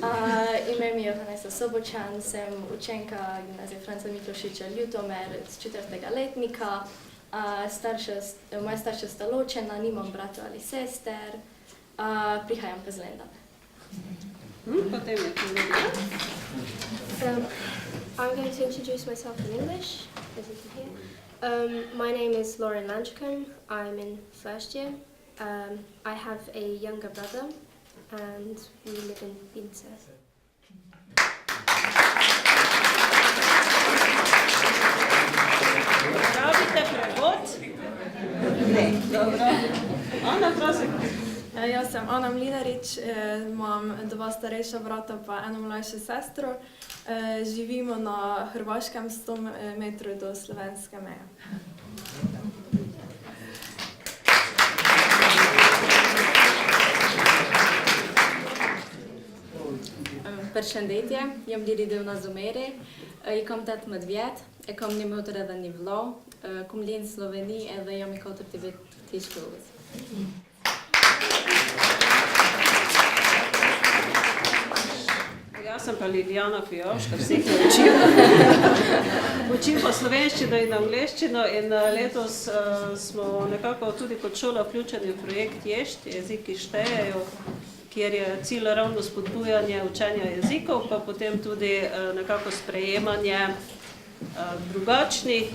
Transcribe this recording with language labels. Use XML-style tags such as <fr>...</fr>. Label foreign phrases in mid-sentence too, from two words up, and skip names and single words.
<sl>Ime mi je Vanessa Sobočan, sem učenka gimnazije Franca Miklošiča Ljutomer z 4. letnika. Moja starša sta ločena, nimam brata ali sester, prihajam pa z Lendave. Potem je tudi.</sl> <en>I'm going to introduce myself in English, as you can hear. My name is Lauren Lanchcombe. I'm in first year. I have a younger brother and we live in Vince.</en> <sl>Pravite prevod? Ne, dobro. Ana, prosim. Jaz sem Ana Mlinarič, imam 2 starejša brata pa eno mlajšo sestro. Živimo na Hrvaškem 100 metrov do slovenske meje.</sl> <sq>Përshëndetje, jam Liridona Zumeri, I kam 18 vjet, e kam një motër edhe një vëlla, kum lind në Sloveni edhe jam I 4 vjet të shkollës.</sq> <sl>Jaz sem pa Liljana Fioška, vseh ne učim. Učim pa slovenščino in angleščino in letos smo nekako tudi kot šola vključeni v projekt Ješt, jeziki štejejo, kjer je cilj ravno spodbujanje učenja jezikov, pa potem tudi nekako sprejemanje drugačnih.</sl>